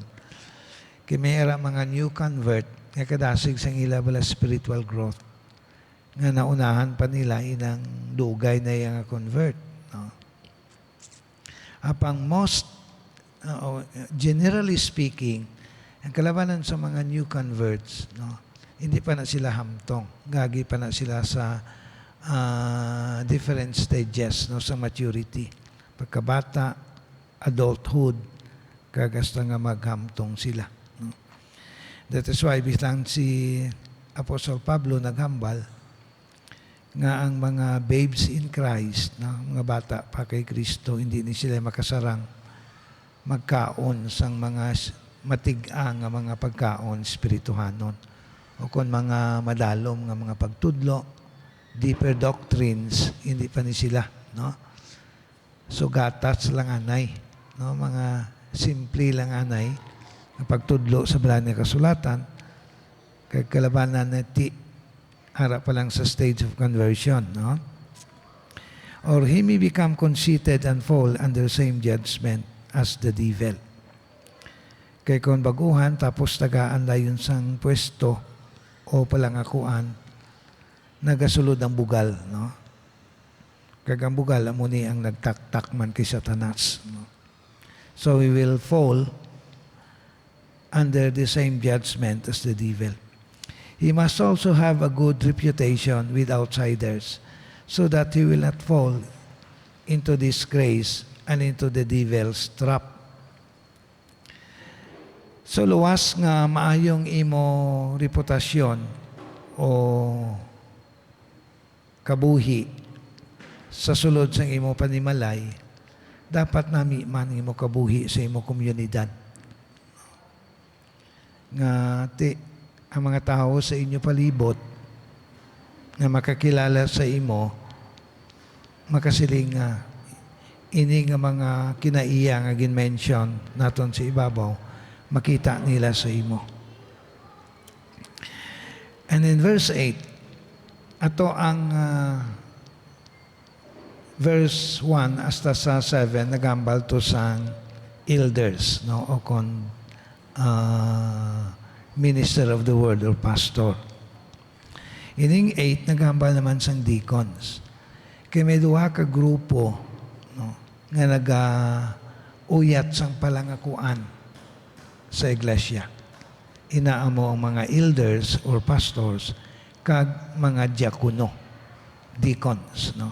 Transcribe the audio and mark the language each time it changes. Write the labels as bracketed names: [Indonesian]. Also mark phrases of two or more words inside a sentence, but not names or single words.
[Hiligaynon] Kaya mayroon mga [English] new convert [Hiligaynon] nga kadasig sang ila bala [English] spiritual growth [Hiligaynon] nga naunahan pa nila inang dugay na yung convert, no? Apang [English] generally speaking, [Hiligaynon] ang kalabanan sa mga [English] new converts, [Hiligaynon] no, hindi pa na sila hamtong. Gagi pa na sila sa [English] different stages, [Hiligaynon] no, sa maturity. Pagkabata, adulthood, kagasta nga maghamtong sila. No? [English] That is why [Hiligaynon] bislang si Apostol Pablo naghambal nga ang mga [English] babes in Christ, [Hiligaynon] no, mga bata pa kay Kristo, hindi ni sila makasarang magkaon sang mga matigang nga mga pagkaon spirituhanon, o kung mga madalom nga mga pagtudlo, [English] deeper doctrines, [Hiligaynon] hindi pa ni sila, no? So gatas lang anay, no, mga simple lang anay nga pagtudlo sa balaan nga kasulatan, kay kalabanan na harap pa lang sa [English] stage of conversion, [Hiligaynon] no? [English] Or he may become conceited and fall under the same judgment as the devil. [Hiligaynon] Kay kung baguhan, tapos tagaan dayon sang pwesto o palangakuan, nagasulod ang bugal, no? Kag ang bugal, amo ni ang nagtaktak man kay Satanas, no? [English] So we will fall under the same judgment as the devil. He must also have a good reputation with outsiders so that he will not fall into disgrace and into the devil's trap. [Hiligaynon] So luwas nga maayong imo reputasyon o kabuhi sa sulod sa imo panimalay, dapat nami man imo kabuhi sa imo komunidad. nga ang mga tao sa inyo palibot nga makakilala sa imo, makasiling nga ini nga mga kinaiya nga gin-mention naton sa ibabaw, makita nila sa imo. [English] And in verse 8, [Hiligaynon] ato ang verse 1 hasta sa 7 nagambal to sang elders, no, o kon [English] minister of the word or pastor. [Hiligaynon] Ining 8 nagambal naman sang deacons. Kay may duha ka grupo, no, nga uyat sang palangakuan sa iglesia. Inaamo ang mga [English] elders or pastors [Hiligaynon] kag mga diakono, deacons, no.